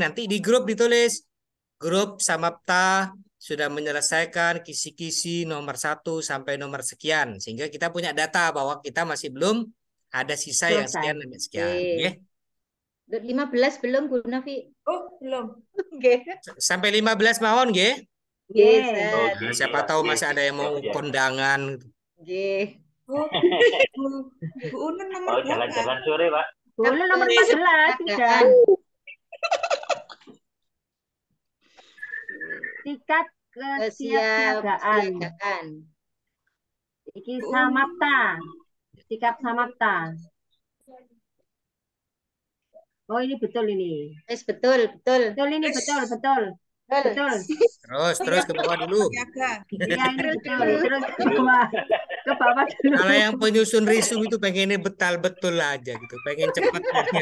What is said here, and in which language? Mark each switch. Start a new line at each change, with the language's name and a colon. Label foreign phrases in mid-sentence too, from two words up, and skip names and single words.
Indonesian: Nanti di grup ditulis grup Samapta sudah menyelesaikan kisi-kisi nomor 1 sampai nomor sekian, sehingga kita punya data bahwa kita masih belum ada sisa yang sekian sampai sekian. Okay. 15 belum Bu Nafi? Oh, belum.
Javanese: Sampai 15 mawon nggih? Nggih.
Indonesian: Siapa tahu masih ada yang mau kondangan.
Javanese: Nggih.
Indonesian: Bu Unun nomor jalan-jalan sore, Pak. Bu Unun nomor 14 sudah. Tingkat kesiapsiagaan. Iki samapta. Sikap samapta. Oh, ini betul ini. Betul. Betul ini betul. Terus ke bawah dulu. Iya, ini betul. Terus ke bawah dulu. Kalau yang penyusun resume itu pengennya betul aja gitu, pengen cepat aja.